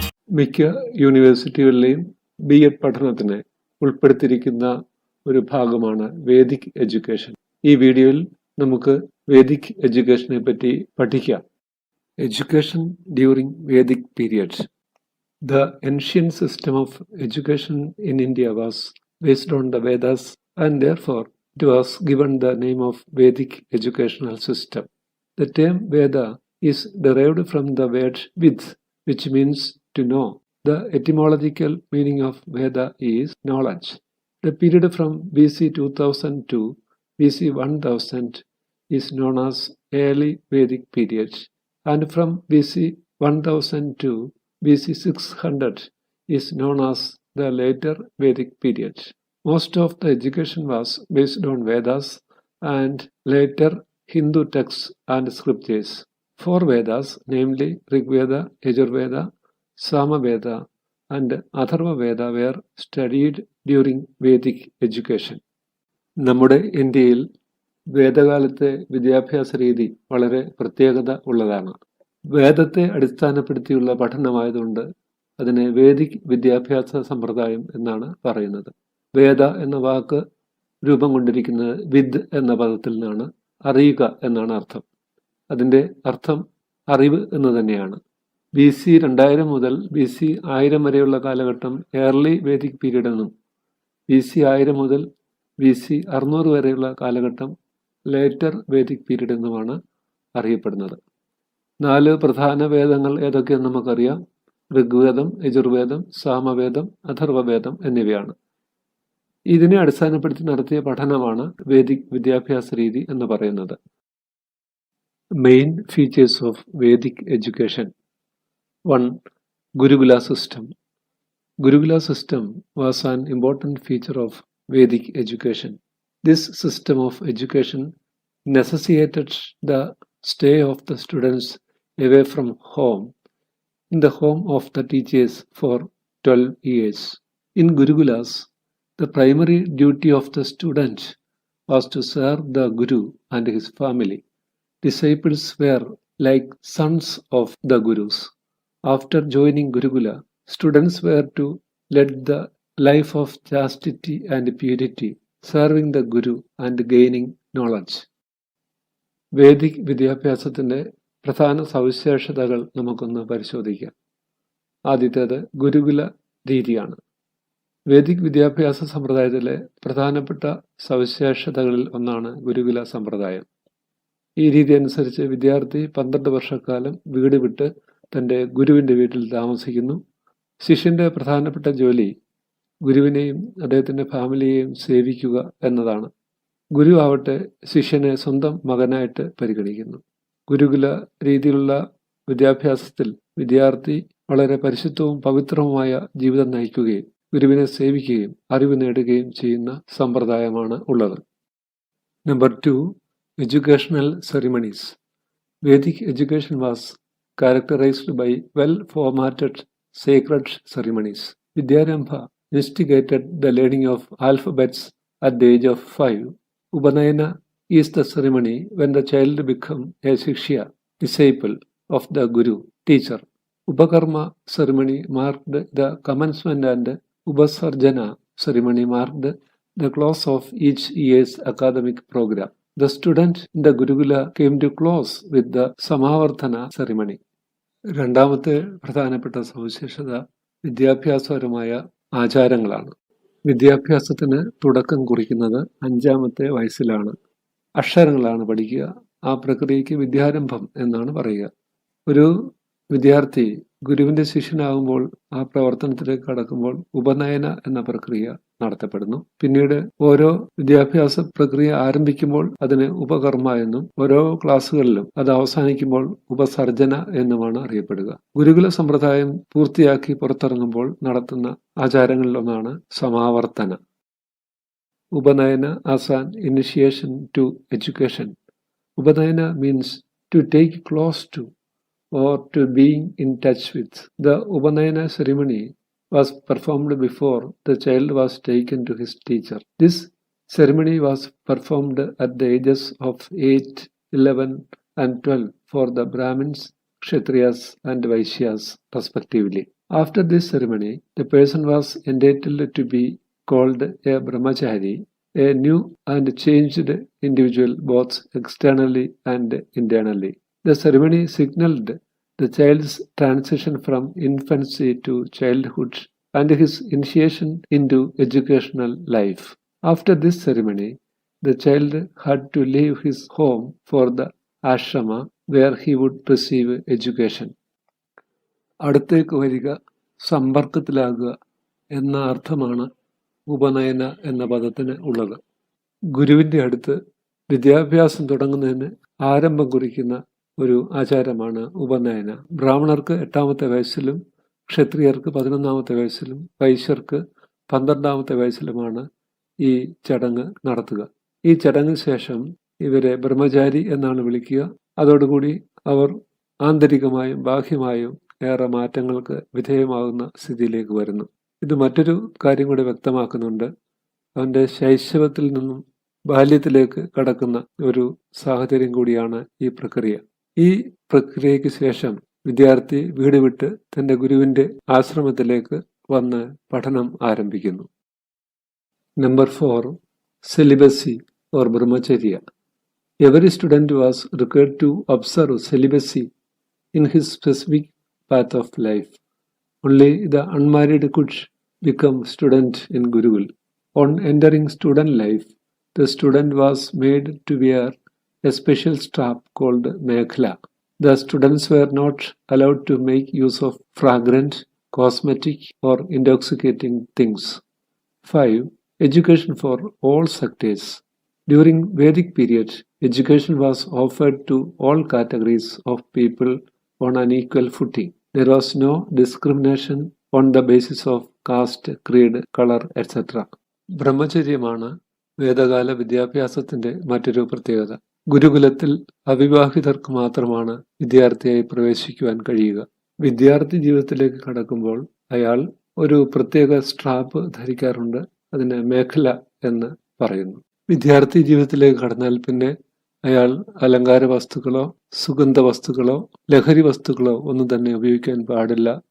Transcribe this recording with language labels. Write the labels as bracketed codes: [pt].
[ml] മിക്ക യൂണിവേഴ്സിറ്റികളിലെയും ബി.എഡ് പഠനത്തിന് ഉൾപ്പെടുത്തിയിരിക്കുന്ന ഒരു ഭാഗമാണ് വേദിക് എഡ്യൂക്കേഷൻ. ഈ വീഡിയോയിൽ നമുക്ക് വേദിക് എഡ്യൂക്കേഷനെ പറ്റി പഠിക്കാം. [en] Education during Vedic period. The ancient system of education in India was based on the Vedas, and therefore it was given the name of Vedic educational system. The term Veda is derived from the word Vid, which means to know. The etymological meaning of Veda is knowledge. The period from BC 2000 to BC 1000 is known as early Vedic period, and from BC 1000 to BC 600 is known as the later Vedic period. Most of the education was based on Vedas and later Hindu texts and scriptures. Four Vedas, namely Rigveda, Yajurveda, Samaveda and Atharva Veda were studied during Vedic education. [ml] നമ്മുടെ ഇന്ത്യയിൽ വേദകാലത്തെ വിദ്യാഭ്യാസ രീതി വളരെ പ്രത്യേകത ഉള്ളതാണ്. വേദത്തെ അടിസ്ഥാനപ്പെടുത്തിയുള്ള പഠനമായതുകൊണ്ട് അതിനെ Vedic വിദ്യാഭ്യാസ സമ്പ്രദായം എന്നാണ് പറയുന്നത്. വേദ എന്ന വാക്ക് രൂപം കൊണ്ടിരിക്കുന്നത് വിദ് എന്ന പദത്തിൽ നിന്നാണ്. അറിയുക എന്നാണ് അർത്ഥം. അതിൻ്റെ അർത്ഥം അറിവ് എന്ന് തന്നെയാണ്. BC 2000 മുതൽ BC 1000 വരെയുള്ള കാലഘട്ടം [en] early Vedic period [ml] എന്നും BC 1000 മുതൽ BC 600 വരെയുള്ള കാലഘട്ടം [en] later Vedic period [ml] എന്നുമാണ് അറിയപ്പെടുന്നത്. 4 പ്രധാന വേദങ്ങൾ ഏതൊക്കെയെന്ന് നമുക്കറിയാം. ഋഗ്വേദം, യജുർവേദം, സാമവേദം, അഥർവവേദം എന്നിവയാണ്. ഇതിനെ അടിസ്ഥാനപ്പെടുത്തി നടത്തിയ പഠനമാണ് വേദിക് വിദ്യാഭ്യാസ രീതി എന്ന് പറയുന്നത്. [en] Main features of Vedic education. 1. Gurukula system. Gurukula system was an important feature of Vedic education. This system of education necessitated the stay of the students away from home in the home of the teachers for 12 years. In Gurukulas, the primary duty of the student was to serve the Guru and his family. Disciples were like sons of the Gurus. After joining Gurukula, students were to lead the life of chastity and purity, serving the Guru and gaining knowledge. [ml] Vedic വിദ്യാഭ്യാസത്തിൻ്റെ പ്രധാന സവിശേഷതകൾ നമുക്കൊന്ന് പരിശോധിക്കാം. ആദ്യത്തേത് ഗുരുകുല രീതിയാണ്. Vedic വിദ്യാഭ്യാസ സമ്പ്രദായത്തിലെ പ്രധാനപ്പെട്ട സവിശേഷതകളിൽ ഒന്നാണ് ഗുരുകുല സമ്പ്രദായം. ഈ രീതി അനുസരിച്ച് വിദ്യാർത്ഥി 12 വർഷക്കാലം വീട് വിട്ട് തൻ്റെ ഗുരുവിൻ്റെ വീട്ടിൽ താമസിക്കുന്നു. ശിഷ്യൻ്റെ പ്രധാനപ്പെട്ട ജോലി ഗുരുവിനെയും അദ്ദേഹത്തിൻ്റെ ഫാമിലിയെയും സേവിക്കുക എന്നതാണ്. ഗുരു ആവട്ടെ ശിഷ്യനെ സ്വന്തം മകനായിട്ട് പരിഗണിക്കുന്നു. ഗുരുകുല രീതിയിലുള്ള വിദ്യാഭ്യാസത്തിൽ വിദ്യാർത്ഥി വളരെ പരിശുദ്ധവും പവിത്രവുമായ ജീവിതം നയിക്കുകയും ഗുരുവിനെ സേവിക്കുകയും അറിവ് നേടുകയും ചെയ്യുന്ന സമ്പ്രദായമാണ് ഉള്ളത്. [en] Number 2. Educational ceremonies. Vedic education was characterized by well-formatted sacred ceremonies. Vidyarambha instigated the learning of alphabets at the age of 5. Upanayana is the ceremony when the child becomes a Shikshya, disciple of the Guru, teacher. Upakarma ceremony marked the commencement and Upasarjana ceremony marked the close of each year's academic program. The student in the Gurukula came to close with the Samavartana ceremony. [ml] രണ്ടാമത്തെ പ്രധാനപ്പെട്ട സവിശേഷത വിദ്യാഭ്യാസപരമായ ആചാരങ്ങളാണ്. വിദ്യാഭ്യാസത്തിന് തുടക്കം കുറിക്കുന്നത് 5-ാമത്തെ വയസ്സിലാണ്. അക്ഷരങ്ങളാണ് പഠിക്കുക. ആ പ്രക്രിയയ്ക്ക് വിദ്യാരംഭം എന്നാണ് പറയുക. ഒരു വിദ്യാർത്ഥി ഗുരുവിൻ്റെ ശിഷ്യനാകുമ്പോൾ ആ പ്രവർത്തനത്തിലേക്ക് കടക്കുമ്പോൾ ഉപനയന എന്ന പ്രക്രിയ നടത്തപ്പെടുന്നു. പിന്നീട് ഓരോ വിദ്യാഭ്യാസ പ്രക്രിയ ആരംഭിക്കുമ്പോൾ അതിന് ഉപകർമ്മ എന്നും ഓരോ ക്ലാസ്സുകളിലും അത് അവസാനിക്കുമ്പോൾ ഉപസർജന എന്നുമാണ് അറിയപ്പെടുക. ഗുരുകുല സമ്പ്രദായം പൂർത്തിയാക്കി പുറത്തിറങ്ങുമ്പോൾ നടത്തുന്ന ആചാരങ്ങളിലൊന്നാണ് സമാവർത്തന. [en] Upanayana as an initiation to education. Upanayana means to take close to or to being in touch with. The Upanayana ceremony was performed before the child was taken to his teacher. This ceremony was performed at the ages of 8, 11 and 12 for the Brahmins, Kshatriyas and Vaishyas respectively. After this ceremony, the person was entitled to be called a brahmachari, a new and changed individual both externally and internally. The ceremony signaled the child's transition from infancy to childhood and his initiation into educational life. After this ceremony, the child had to leave his home for the ashrama where he would receive education. [ml] അടുത്തേക്ക് വരിക, സമ്പർക്കത്തിലാകുക എന്ന അർത്ഥമാണ് ഉപനയന എന്ന പദത്തിന് ഉള്ളത്. ഗുരുവിൻ്റെ അടുത്ത് വിദ്യാഭ്യാസം തുടങ്ങുന്നതിന് ആരംഭം കുറിക്കുന്ന ഒരു ആചാരമാണ് ഉപനയന. ബ്രാഹ്മണർക്ക് 8ാമത്തെ വയസ്സിലും ക്ഷത്രിയർക്ക് 11ാമത്തെ വയസ്സിലും വൈശ്യർക്ക് 12ാമത്തെ വയസ്സിലുമാണ് ഈ ചടങ്ങ് നടത്തുക. ഈ ചടങ്ങിന് ശേഷം ഇവരെ ബ്രഹ്മചാരി എന്നാണ് വിളിക്കുക. അതോടുകൂടി അവർ ആന്തരികമായും ബാഹ്യമായും ഏറെ മാറ്റങ്ങൾക്ക് വിധേയമാകുന്ന സ്ഥിതിയിലേക്ക് വരുന്നു. ഇത് മറ്റൊരു കാര്യം കൂടി വ്യക്തമാക്കുന്നുണ്ട്. അവൻ്റെ ശൈശവത്തിൽ നിന്നും ബാല്യത്തിലേക്ക് കടക്കുന്ന ഒരു സാഹചര്യം കൂടിയാണ് ഈ പ്രക്രിയ. ഈ പ്രക്രിയയ്ക്ക് ശേഷം വിദ്യാർത്ഥി വീട് വിട്ട് തൻ്റെ ഗുരുവിൻ്റെ ആശ്രമത്തിലേക്ക് വന്ന് പഠനം ആരംഭിക്കുന്നു. [en] Number 4, celibacy or brahmacharya. Every student was required to observe celibacy in his specific path of life. Only the unmarried could become student in Gurukul. On entering student life, the student was made to wear a special strap called mekhla. The students were not allowed to make use of fragrant, cosmetic or intoxicating things. 5. Education for all sectors. During Vedic period, education was offered to all categories of people on an equal footing. There was no discrimination on the basis of caste, creed, color, etc. [ml] ബ്രഹ്മചര്യമാണ് വേദകാല വിദ്യാഭ്യാസത്തിന്റെ മറ്റൊരു പ്രത്യേകത. ഗുരുകുലത്തിൽ അവിവാഹിതർക്ക് മാത്രമാണ് വിദ്യാർത്ഥിയായി പ്രവേശിക്കുവാൻ കഴിയുക. വിദ്യാർത്ഥി ജീവിതത്തിലേക്ക് കടക്കുമ്പോൾ അയാൾ ഒരു പ്രത്യേക സ്ട്രാപ്പ് ധരിക്കാറുണ്ട്. അതിന് മേഖല എന്ന് പറയുന്നു. വിദ്യാർത്ഥി ജീവിതത്തിലേക്ക് കടന്നാൽ പിന്നെ അയാൾ അലങ്കാര വസ്തുക്കളോ സുഗന്ധ വസ്തുക്കളോ ലഹരി വസ്തുക്കളോ ഒന്നും തന്നെ ഉപയോഗിക്കാൻ പാടില്ല.